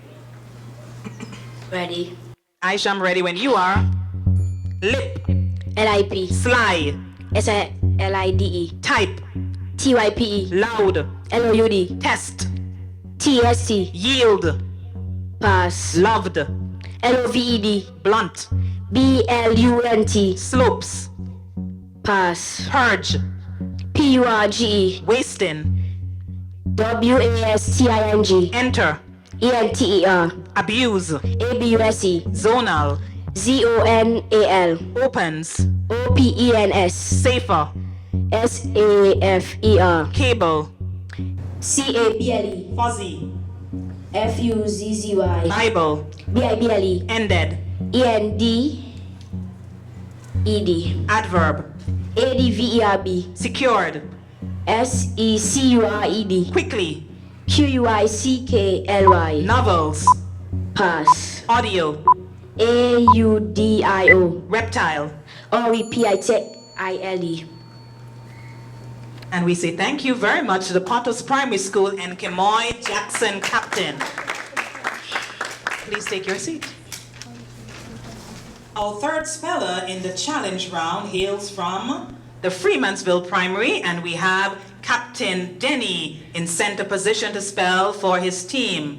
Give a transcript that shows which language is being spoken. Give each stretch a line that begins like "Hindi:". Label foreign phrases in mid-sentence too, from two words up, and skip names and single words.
English: Ready. Aisha, I'm ready when you are. Lip. L-I-P. Sly. S-I-L-I-D-E. Type. T-Y-P-E. Loud. L-O-U-D. Test. T-S-T. Yield. Pass. Loved. L-O-V-E-D. Blunt. B-L-U-N-T. Slopes. Pass. Purge. P-U-R-G-E. Wasting. W-A-S-T-I-N-G. Enter. E-N-T-E-R. Abuse. A-B-U-S-E. Zonal. Z-O-N-A-L. Opens. O-P-E-N-S. Safer. S-A-F-E-R. Cable. C-A-B-L-E. Fuzzy. F-U-Z-Z-Y. Bible. B-I-B-L-E. Ended. E-N-D-E-D. Adverb. A-D-V-E-R-B. Secured. S-E-C-U-R-E-D. Quickly. Q-U-I-C-K-L-Y. Novels. Pass. Audio. A-U-D-I-O. Reptile. R-E-P-I-T-I-L-E. And we say thank you very much to the Potters Primary School and Kimoy Jackson, captain. Please take your seat. Our third speller in the challenge round hails from the Freemansville Primary, and we have Captain Denny in center position to spell for his team.